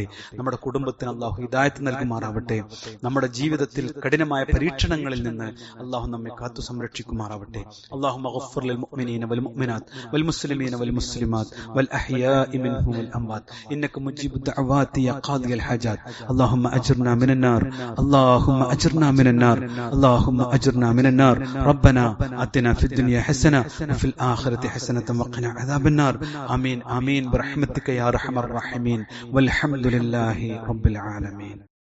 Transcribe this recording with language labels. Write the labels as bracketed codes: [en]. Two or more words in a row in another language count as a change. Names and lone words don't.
[ml] നമ്മുടെ കുടുംബത്തിന് അള്ളാഹു ഹിദായത്ത് നൽകുമാറാവട്ടെ. നമ്മുടെ ജീവിതത്തിൽ കഠിനമായ പരീക്ഷണങ്ങളിൽ നിന്ന് അള്ളാഹു നമ്മെ കാത്തു സംരക്ഷിക്കുമാറാവട്ടെ. [ar] اللهم اغفر للمؤمنين والمؤمنات والمسلمين والمسلمات والأحياء منهم والأموات إنك مجيب الدعوات يا قاضي الحاجات. اللهم أجرنا من النار, اللهم أجرنا من النار، اللهم أجرنا من النار. ربنا آتنا في الدنيا حسنة وفي الآخرة حسنة وقنا عذاب النار. آمين آمين برحمتك يا أرحم الراحمين والحمد لله رب العالمين.